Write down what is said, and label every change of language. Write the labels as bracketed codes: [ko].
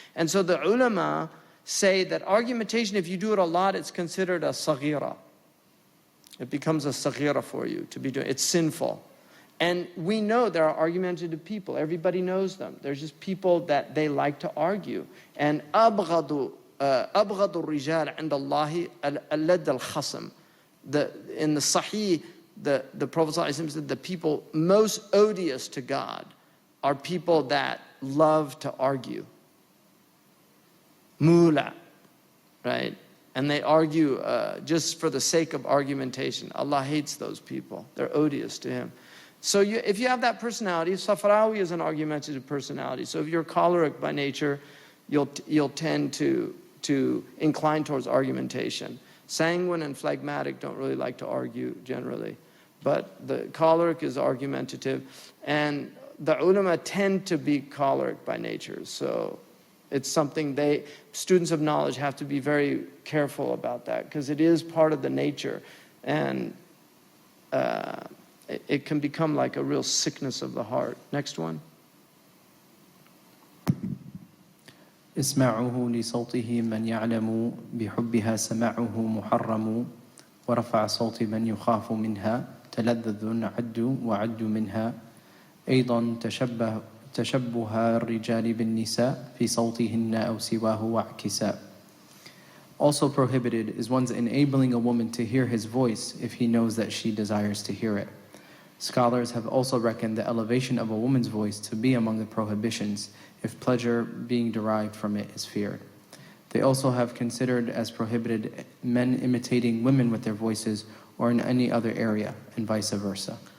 [en] And so the ulama say that argumentation, if you do it a lot, it's considered a saghira. It becomes a saghira for you to be doing. It's sinful. And we know there are argumentative people. Everybody knows them. There's just people that they like to argue. And [ar] أبغض الرجال عند الله اللد الخصم. [en] In the Sahih, the Prophet ﷺ said the people most odious to God are people that love to argue. Mula, right? And they argue just for the sake of argumentation. Allah hates those people. They're odious to Him. So if you have that personality, Safrawi is an argumentative personality. So if you're choleric by nature, you'll tend to incline towards argumentation. Sanguine and phlegmatic don't really like to argue generally. But the choleric is argumentative. And the ulama tend to be choleric by nature. So it's something students of knowledge have to be very careful about that because it is part of the nature. And it can become like a real sickness of the heart. Next one. [ar] إسماعه لصوته من يعلم بحبها سماعه محرم ورفع صوت من يخاف منها تلذذ عد وعد منها أيضا تشبه الرجال بالنساء في صوتهن أو سواه واعكسا. [en] Also prohibited is one's enabling a woman to hear his voice if he knows that she desires to hear it. Scholars have also reckoned the elevation of a woman's voice to be among the prohibitions if pleasure being derived from it is feared. They also have considered as prohibited men imitating women with their voices or in any other area, and vice versa.